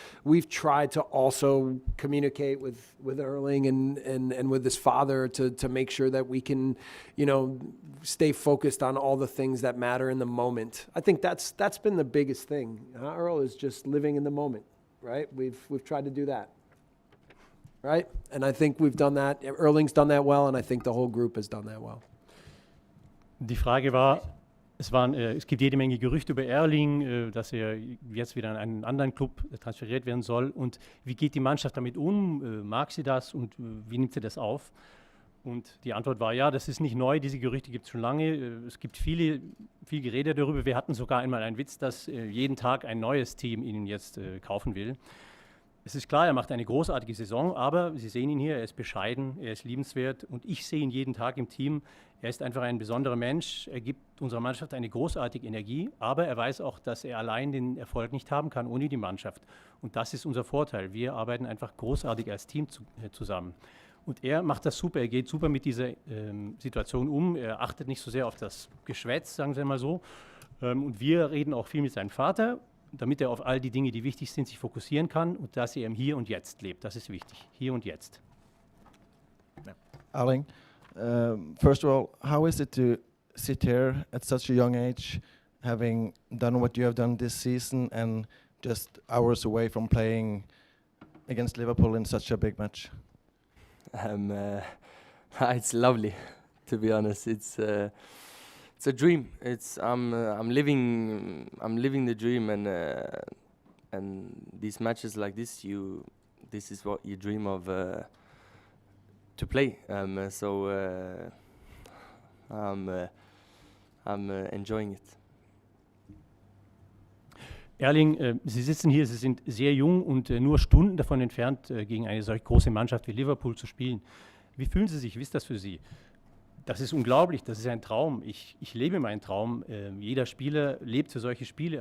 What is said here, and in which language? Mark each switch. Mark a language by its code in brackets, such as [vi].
[en] We've tried to also communicate with Erling and with his father to make sure that we can, you know, stay focused on all the things that matter in the moment. I think that's been the biggest thing. Earl is just living in the moment, right? We've tried to do that. Right? And I think we've done that. Erling's done that well, and I think the whole group has done that well. [de] Die Frage war, es gibt jede Menge Gerüchte über Erling, dass er jetzt wieder in einen anderen Club transferiert werden soll. Und wie geht die Mannschaft damit um? Mag sie das und wie nimmt sie das auf? Und die Antwort war, ja, das ist nicht neu, diese Gerüchte gibt es schon lange. Es gibt viel Gerede darüber. Wir hatten sogar einmal einen Witz, dass jeden Tag ein neues Team ihn jetzt kaufen will. Es ist klar, er macht eine großartige Saison, aber Sie sehen ihn hier, er ist bescheiden, er ist liebenswert und ich sehe ihn jeden Tag im Team. Er ist einfach ein besonderer Mensch, er gibt unserer Mannschaft eine großartige Energie, aber er weiß auch, dass er allein den Erfolg nicht haben kann ohne die Mannschaft. Und das ist unser Vorteil. Wir arbeiten einfach großartig als Team zusammen. Und er macht das super, er geht super mit dieser Situation um, er achtet nicht so sehr auf das Geschwätz, sagen wir mal so. Und wir reden auch viel mit seinem Vater, damit er auf all die Dinge, die wichtig sind, sich fokussieren kann und dass er im Hier und Jetzt lebt. Das ist wichtig. Hier und Jetzt. Ja. [en] Erling, first of all, how is it to sit here at such a young age, having done what you have done this season and just hours away from playing against Liverpool in such a big match? It's lovely, to be honest. It's a dream. I'm living the dream, and these matches like this, this is what you dream of to play. So I'm I'm enjoying it. [de] Erling, Sie sitzen hier, Sie sind sehr jung und nur Stunden davon entfernt, gegen eine solch große Mannschaft wie Liverpool zu spielen. Wie fühlen Sie sich? Wie ist das für Sie? Das ist unglaublich, das ist ein Traum. Ich lebe meinen Traum. Jeder Spieler lebt für solche Spiele.